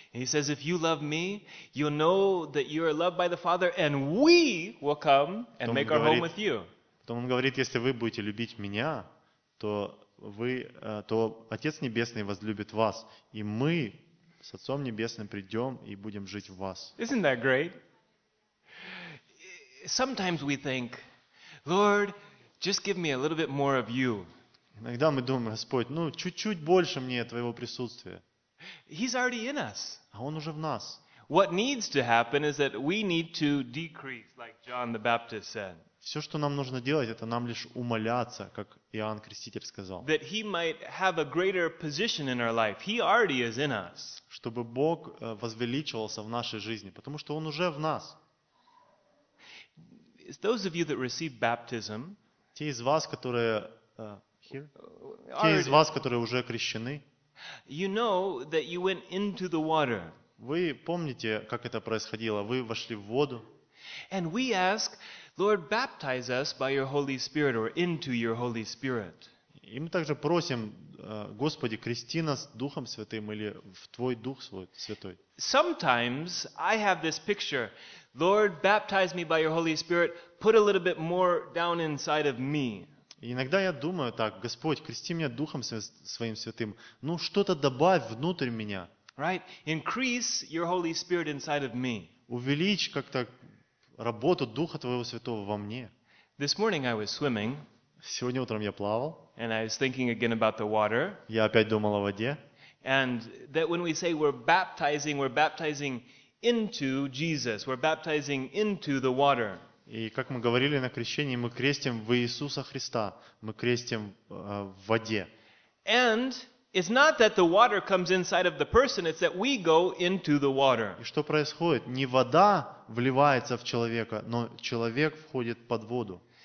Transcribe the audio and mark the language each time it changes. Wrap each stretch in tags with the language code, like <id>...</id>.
<en>And he says, if you love me, you'll know that you are loved by the Father, and we will come and make our home with you.</en> <ru>Потом он говорит: если вы будете любить меня, то вы, то Отец Небесный возлюбит вас, и мы с Отцом Небесным придем и будем жить в вас.</ru> <en>Isn't that great? Sometimes we think, Lord, just give me a little bit more of you.</en> <ru>Иногда мы думаем: Господь, ну чуть-чуть больше мне твоего присутствия.</ru> <en>He's already in us.</en> <ru>А он уже в нас.</ru> <en>What needs to happen is that we need to decrease, like John the Baptist said.</en> <ru>Все, что нам нужно делать, это нам лишь умоляться, как Иоанн Креститель сказал.</ru> <en>That he might have a greater position in our life. He already is in us.</en> <ru>Чтобы Бог возвеличивался в нашей жизни, потому что он уже в нас.</ru> <en>Those of you that receive baptism,</en> <ru>те из вас, которые те из вас, которые уже крещены,</ru> <en>you know that you went into the water.</en> <ru>Вы помните, как это происходило? Вы вошли в воду.</ru> <en>And we ask, Lord, baptize us by your Holy Spirit or into your Holy Spirit.</en> <ru>И мы также просим: Господи, крести нас Духом Святым или в Твой Дух Свой Святой.</ru> <en>Sometimes I have this picture, Lord, baptize me by your Holy Spirit, put a little bit more down inside of me.</en> <ru>Иногда я думаю так: Господь, крести меня Духом Своим Святым, ну что-то добавь внутрь меня.</ru> <en>Right? Increase your Holy Spirit inside of me.</en> <ru>Увеличь как-то работу Духа Твоего Святого во мне.</ru> <en>This morning I was swimming.</en> <ru>Сегодня утром я плавал.</ru> <en>And I was thinking again about the water.</en> <ru>Я опять думал о воде.</ru> <en>And that when we say we're baptizing into Jesus, we're baptizing into the water.</en> <ru>И как мы говорили на крещении, мы крестим в Иисуса Христа, мы крестим в воде.</ru> <en>And it's not that the water comes inside of the person, it's that we go into the water.</en> <ru>И что происходит? Не вода вливается в человека, но человек входит под воду.</ru>